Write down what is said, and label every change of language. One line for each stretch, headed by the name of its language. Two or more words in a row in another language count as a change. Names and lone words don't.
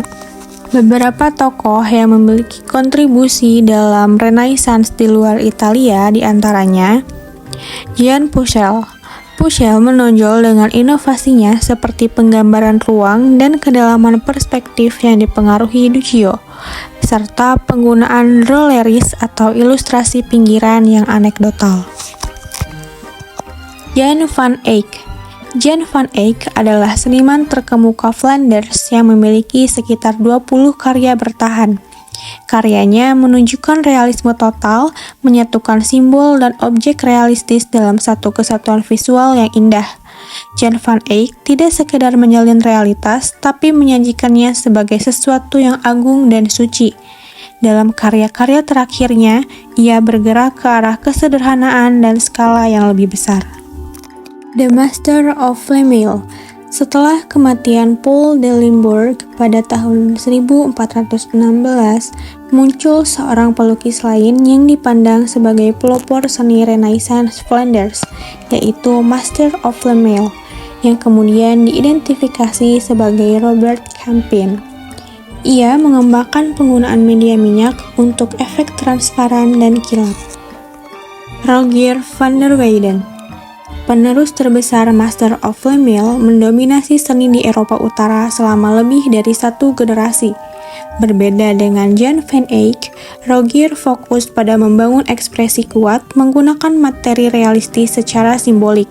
Indonesian: Beberapa tokoh yang memiliki kontribusi dalam Renaissance di luar Italia diantaranya Jean Pucelle. Pucelle menonjol dengan inovasinya seperti penggambaran ruang dan kedalaman perspektif yang dipengaruhi Duccio, serta penggunaan drolleries atau ilustrasi pinggiran yang anekdotal. Jan van Eyck. Jan van Eyck adalah seniman terkemuka Flanders yang memiliki sekitar 20 karya bertahan. Karyanya menunjukkan realisme total, menyatukan simbol dan objek realistis dalam satu kesatuan visual yang indah. Jan van Eyck tidak sekedar menyalin realitas, tapi menyajikannya sebagai sesuatu yang agung dan suci. Dalam karya-karya terakhirnya, ia bergerak ke arah kesederhanaan dan skala yang lebih besar. The Master of Flamel. Setelah kematian Paul de Limbourg pada tahun 1416, muncul seorang pelukis lain yang dipandang sebagai pelopor seni Renaissance Flanders, yaitu Master of Flamel, yang kemudian diidentifikasi sebagai Robert Campin. Ia mengembangkan penggunaan media minyak untuk efek transparan dan kilap. Rogier van der Weyden. Penerus terbesar Master of Flamel mendominasi seni di Eropa Utara selama lebih dari satu generasi. Berbeda dengan Jan van Eyck, Rogier fokus pada membangun ekspresi kuat menggunakan materi realistis secara simbolik.